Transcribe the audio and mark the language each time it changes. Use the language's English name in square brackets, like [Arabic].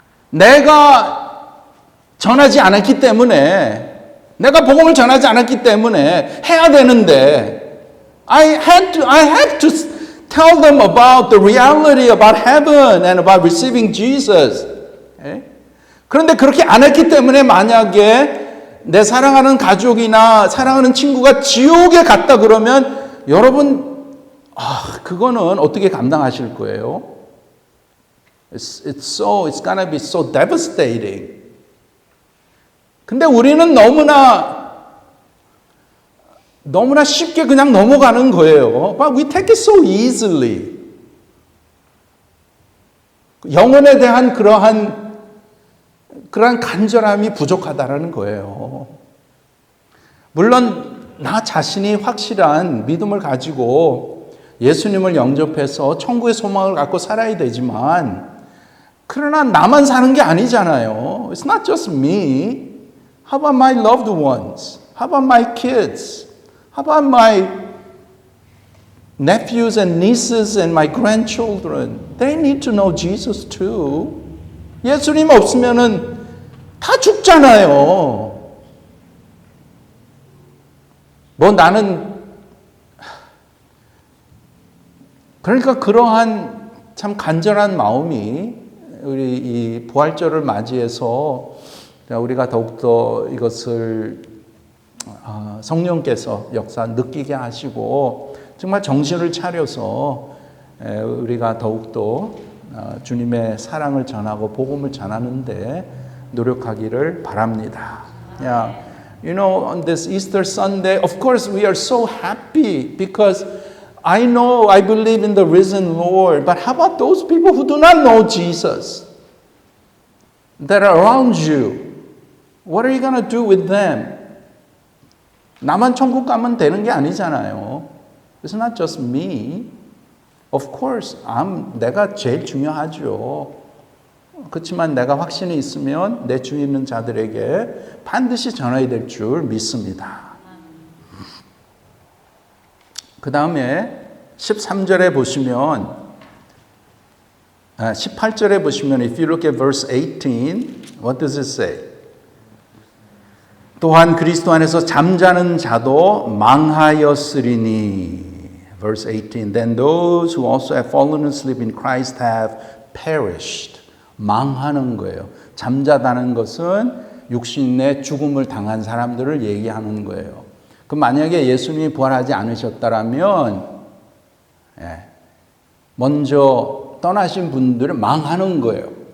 [Korean] 내가 전하지 않았기 때문에, 내가 복음을 전하지 않았기 때문에 해야 되는데, [English] I had to tell them about the reality about heaven and about receiving Jesus. [Korean] 그런데 그렇게 안 했기 때문에 만약에 내 사랑하는 가족이나 사랑하는 친구가 지옥에 갔다 그러면 여러분, 그거는 어떻게 감당하실 거예요? [English] It's gonna be so devastating. [Korean] 근데 우리는 너무나 쉽게 그냥 넘어가는 거예요. [English] But we take it so easily. [Korean] 영혼에 대한 그러한 간절함이 부족하다라는 거예요. 물론 나 자신이 확실한 믿음을 가지고 예수님을 영접해서 천국의 소망을 갖고 살아야 되지만, 그러나 나만 사는 게 아니잖아요. [English] It's not just me. How about my loved ones? How about my kids? How about my nephews and nieces and my grandchildren? They need to know Jesus too. [Korean] 예수님 없으면은 다 죽잖아요. 그러니까 그러한 참 간절한 마음이 우리 이 부활절을 맞이해서 우리가 더욱더 이것을 성령께서 역사 느끼게 하시고 정말 정신을 차려서 우리가 더욱더 주님의 사랑을 전하고 복음을 전하는데 노력하기를 바랍니다. [English] You know, on this Easter Sunday, of course we are so happy because I believe in the risen Lord. But how about those people who do not know Jesus that are around you? What are you going to do with them? [Korean] 나만 천국 가면 되는 게 아니잖아요. [English] It's not just me. Of course, [Korean] 내가 제일 중요하죠. 그렇지만 내가 확신이 있으면 내 주위 있는 자들에게 반드시 전해야 될 줄 믿습니다. 그 다음에 13절에 보시면, 18절에 보시면, [English] if you look at verse 18, what does it say? [Korean] 또한 그리스도 안에서 잠자는 자도 망하였으리니. [English] Verse 18, then those who also have fallen asleep in Christ have perished. [Korean] 망하는 거예요. 잠자다는 것은 육신 내 죽음을 당한 사람들을 얘기하는 거예요. 그럼 만약에 예수님이 부활하지 않으셨다라면 먼저 떠나신 분들은 망하는 거예요.